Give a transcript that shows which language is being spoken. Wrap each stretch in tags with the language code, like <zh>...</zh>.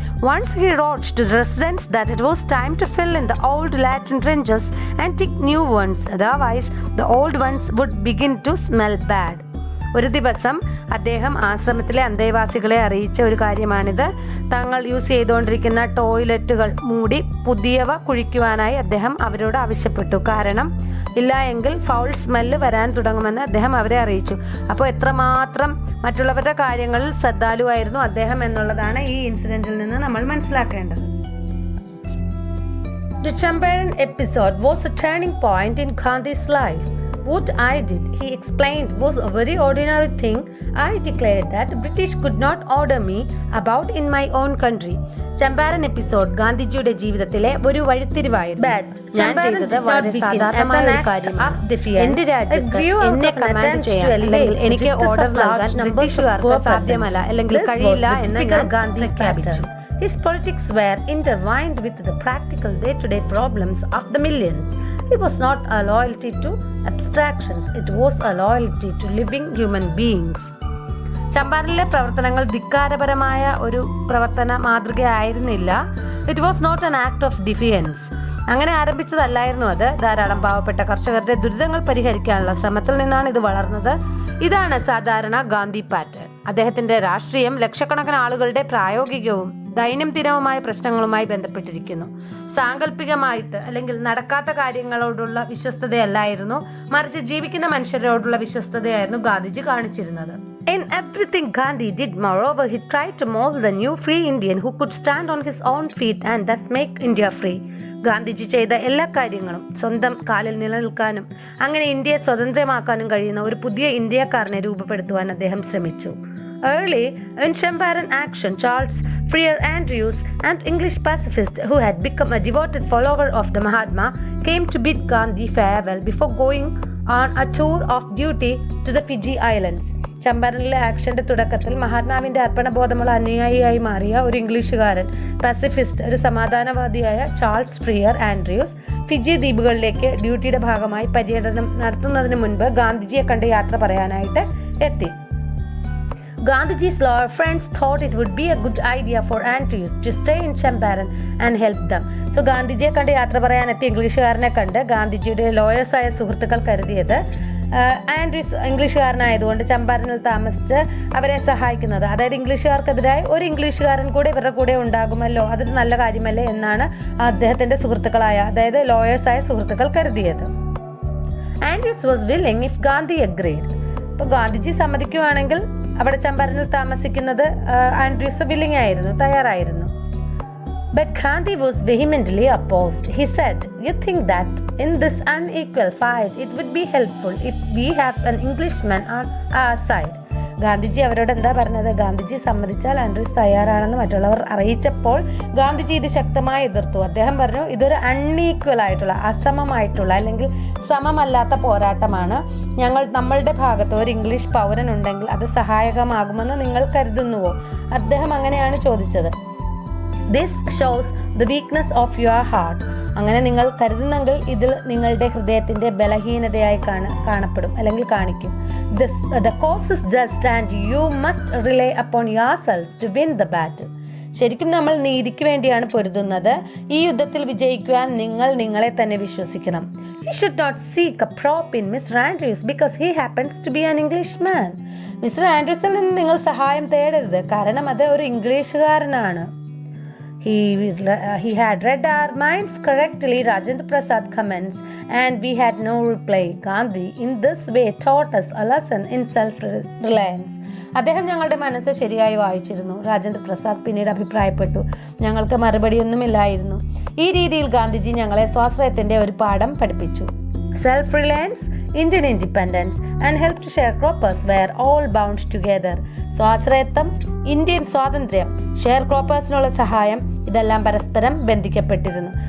<en>Once he wrote to the residents that it was time to fill in the old latrine trenches and dig new ones, otherwise the old ones would begin to smell bad.</en> <ml>ഒരു ദിവസം അദ്ദേഹം ആശ്രമത്തിലെ അന്തേവാസികളെ അറിയിച്ച ഒരു കാര്യമാണിത്. തങ്ങൾ use ചെയ്തുകൊണ്ടിരിക്കുന്ന ടോയ്ലറ്റുകൾ മൂടി പുതിയവ കുഴിക്കുവാനായി അദ്ദേഹം അവരോട് ആവശ്യപ്പെട്ടു. കാരണം ഇല്ല എങ്കിൽ ഫൗൾ സ്മെല്ല് വരാൻ തുടങ്ങുമെന്ന് അദ്ദേഹം അവരെ അറിയിച്ചു. അപ്പോൾ എത്രമാത്രം മറ്റുള്ളവരുടെ കാര്യങ്ങളിൽ ശ്രദ്ധാലുവായിരുന്നു അദ്ദേഹം എന്നുള്ളതാണ് ഈ ഇൻസിഡന്റിൽ നിന്ന് നമ്മൾ മനസ്സിലാക്കേണ്ടത്.</ml> <en>The Champaran episode was a turning point in Gandhi's life. What I did, he explained, was a very ordinary thing. I declared that British could not order me about in my own country.</en> <ml>Champaran episode ഗാന്ധിജിയുടെ ജീവിതത്തിലെ ഒരു വഴിത്തിരിവായിരുന്നു. ഞാൻ ചെയ്തത് വളരെ സാധാരണമായ ഒരു കാര്യമാണ്. എന്റെ രാജ്യത്ത് എന്നെ കമാൻഡ് ചെയ്യാൻ അല്ലെങ്കിൽ എനിക്ക് ഓർഡർ നൽകാൻ ബ്രിട്ടീഷുകാർക്ക് സാധ്യമല്ല അല്ലെങ്കിൽ കഴിയില്ല എന്ന് ഞാൻ ഗാന്ധി പ്രഖ്യാപിച്ചു.</ml> <en>His politics were intertwined with the practical day-to-day problems of the millions. It was not a loyalty to abstractions, it was a loyalty to living human beings.</en> <ml>ചമ്പാരനിലെ പ്രവർത്തനങ്ങൾ ധിക്കാരപരമായ ഒരു പ്രവർത്തന മാതൃകയായിരുന്നില്ല.</ml> <en>It was not an act of defiance.</en> <ml>അങ്ങനെ ആരംഭിച്ചതല്ലായിരുന്നു അത്. ധാരാളം പാവപ്പെട്ട കർഷകരുടെ ദുരിതങ്ങൾ പരിഹരിക്കാനുള്ള ശ്രമത്തിൽ നിന്നാണ് ഇത് വളർന്നത്. ഇതാണ് സാധാരണ ഗാന്ധി പാറ്റേൺ. അദ്ദേഹത്തിന്റെ രാഷ്ട്രീയം ലക്ഷക്കണക്കിന് ആളുകളുടെ പ്രായോഗികവും ദൈനംദിനവുമായ പ്രശ്നങ്ങളുമായി ബന്ധപ്പെട്ടിരിക്കുന്നു. സാങ്കല്പികമായിട്ട് അല്ലെങ്കിൽ നടക്കാത്ത കാര്യങ്ങളോടുള്ള വിശ്വസ്തതയല്ലായിരുന്നു, മറിച്ച് ജീവിക്കുന്ന മനുഷ്യരോടുള്ള വിശ്വസ്തതയായിരുന്നു ഗാന്ധിജി കാണിച്ചിരുന്നത്.</ml> <en>In everything Gandhi did, moreover, he tried to mold the new free Indian who could stand on his own feet and thus make India free.</en> <ml>Gandhiji ചെയ്ത എല്ലാ കാര്യങ്ങളും സ്വന്തം കാലിൽ നിലനിൽക്കാനും അങ്ങനെ ഇന്ത്യയെ സ്വതന്ത്രമാക്കാനും കഴിയുന്ന ഒരു പുതിയ ഇന്ത്യക്കാരനെ രൂപപ്പെടുത്തുവാൻ അദ്ദേഹം ശ്രമിച്ചു.</ml> <en>Early in Champaran action, Charles Freer Andrews, an English pacifist who had become a devoted follower of the Mahatma, came to bid Gandhi farewell before going on a tour of duty to the Fiji Islands.</en> <ml>ചമ്പാരനിലെ ആക്ഷന്റെ തുടക്കത്തിൽ മഹാത്മാവിന്റെ അർപ്പണബോധമുള്ള അനുയായിയായി മാറിയ ഒരു ഇംഗ്ലീഷുകാരൻ, പസിഫിസ്റ്റ്, ഒരു സമാധാനവാദിയായ Charles friar Andrews Fiji ദ്വീപുകളിലേക്ക് ഡ്യൂട്ടിയുടെ ഭാഗമായി പര്യടനം നടത്തുന്നതിന് മുൻപ് ഗാന്ധിജിയെ കണ്ട് യാത്ര പറയാനായിട്ട് എത്തി.</ml> <en>Gandhiji's loyal friends thought it would be a good idea for Andrews to stay in Champaran and help them.</en> <ml>So ഗാന്ധിജിയെ കണ്ട് യാത്ര പറയാനെത്തിയ ഇംഗ്ലീഷുകാരനെ കണ്ട് ഗാന്ധിജിയുടെ ലോയേഴ്സായ സുഹൃത്തുക്കൾ കരുതിയത് ആൻഡ്രൂസ് ഇംഗ്ലീഷുകാരനായതുകൊണ്ട് ചമ്പാരനിൽ താമസിച്ച് അവരെ സഹായിക്കുന്നത്, അതായത് ഇംഗ്ലീഷുകാർക്കെതിരായി ഒരു ഇംഗ്ലീഷുകാരൻ കൂടെ ഇവരുടെ കൂടെ ഉണ്ടാകുമല്ലോ, അതൊരു നല്ല കാര്യമല്ലേ എന്നാണ് അദ്ദേഹത്തിൻ്റെ സുഹൃത്തുക്കളായ, അതായത് ലോയേഴ്സായ സുഹൃത്തുക്കൾ കരുതിയത്.</ml> <en>Andrews was willing if Gandhi agreed.</en> <ml>ഇപ്പോൾ ഗാന്ധിജി സമ്മതിക്കുകയാണെങ്കിൽ അവിടെ ചമ്പാരനിൽ താമസിക്കുന്നത് ആൻഡ്രൂസ് വില്ലിംഗ് ആയിരുന്നു, തയ്യാറായിരുന്നു.</ml> <en>But Gandhi was vehemently opposed. He said, "You think that in this unequal fight it would be helpful if we have an Englishman on our side."</en> <ml>Gandhiji അവരോട് എന്താ പറഞ്ഞത്? Gandhiji സമ്മതിച്ചാൽ Andrews തയ്യാറാണെന്ന് മറ്റുള്ളവർ അറിയിച്ചപ്പോൾ ഗാന്ധിജി ഇത് ശക്തമായി എതിർത്തു. അദ്ദേഹം പറഞ്ഞു, ഇതൊരു അൺഈക്വൽ ആയിട്ടുള്ള, അസമമായിട്ടുള്ള അല്ലെങ്കിൽ സമമല്ലാത്ത പോരാട്ടമാണ്. നമ്മളുടെ ഭാഗത്ത് ഒരു ഇംഗ്ലീഷ് പൗരൻ ഉണ്ടെങ്കിൽ അത് സഹായകമാകുമെന്ന് നിങ്ങൾ കരുതുന്നുവോ? അദ്ദേഹം അങ്ങനെയാണ് ചോദിച്ചത്.</ml> <en>This shows the weakness of your heart.</en> <ml>അങ്ങനെ നിങ്ങൾ കരുതുന്നെങ്കിൽ ഇതിൽ നിങ്ങളുടെ ഹൃദയത്തിൻ്റെ ബലഹീനതയായി കാണപ്പെടും അല്ലെങ്കിൽ കാണിക്കും.</ml> <en>The cause is just and you must rely upon yourselves to win the battle.</en> <ml>ശരിക്കും നമ്മൾ നീതിക്ക് വേണ്ടിയാണ് പൊരുതുന്നത്. ഈ യുദ്ധത്തിൽ വിജയിക്കുവാൻ നിങ്ങൾ നിങ്ങളെ തന്നെ വിശ്വസിക്കണം.</ml> <en>You should not seek a prop in Mr. Andrews because he happens to be an Englishman.</en> <ml>Mister ആൻഡ്രൂസിൽ നിന്ന് നിങ്ങൾ സഹായം തേടരുത്, കാരണം അത് ഒരു ഇംഗ്ലീഷുകാരനാണ്.</ml> <en>He had read our minds correctly, Rajendra Prasad comments, and we had no reply. Gandhi in this way taught us a lesson in self-reliance.</en> <ml>അദ്ദേഹം ഞങ്ങളുടെ മനസ്സ് ശരിയായി വായിച്ചിരുന്നു, രാജേന്ദ്ര പ്രസാദ് പിന്നീട് അഭിപ്രായപ്പെട്ടു. ഞങ്ങൾക്ക് മറുപടിയൊന്നുമില്ലായിരുന്നു. ഈ രീതിയിൽ ഗാന്ധിജി ഞങ്ങളെ സ്വാശ്രയത്തിൻ്റെ ഒരു പാഠം പഠിപ്പിച്ചു.</ml> <en>Self-reliance, Indian independence and help to sharecroppers were all bound together.</en> <ml>സ്വാശ്രയത്വം, Indian സ്വാതന്ത്ര്യം, ഷെയർ ക്രോപ്പേഴ്സിനുള്ള സഹായം, ഇതെല്ലാം പരസ്പരം ബന്ധിക്കപ്പെട്ടിരുന്നു.</ml>